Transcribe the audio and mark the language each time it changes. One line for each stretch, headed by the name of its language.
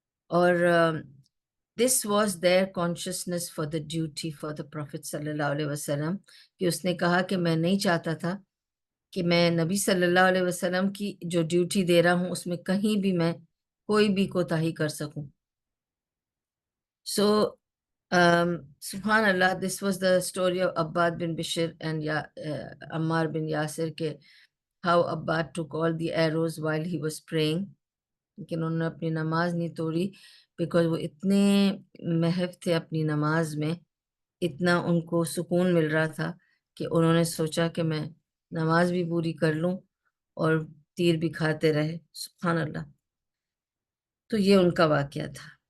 Urdu: اور
English: this was their consciousness for the duty for the Prophet
Urdu: صلی اللہ علیہ وسلم، کہ اس نے کہا کہ میں نہیں چاہتا تھا کہ میں نبی صلی اللہ علیہ وسلم کی جو ڈیوٹی دے رہا ہوں اس میں کہیں بھی میں کوئی بھی کوتاہی کر سکوں. سو
English: Subhanallah, this was the story of Abbad bin Bishr and Ammar bin Yasir, ke how Abbad took all the arrows while he was praying.
Urdu: لیکن انہوں نے اپنی نماز نہیں توڑی بیکاز وہ اتنے محو تھے اپنی نماز میں، اتنا ان کو سکون مل رہا تھا کہ انہوں نے سوچا کہ میں نماز بھی پوری کر لوں اور تیر بھی کھاتے رہے. سبحان اللہ. تو یہ ان کا واقعہ تھا.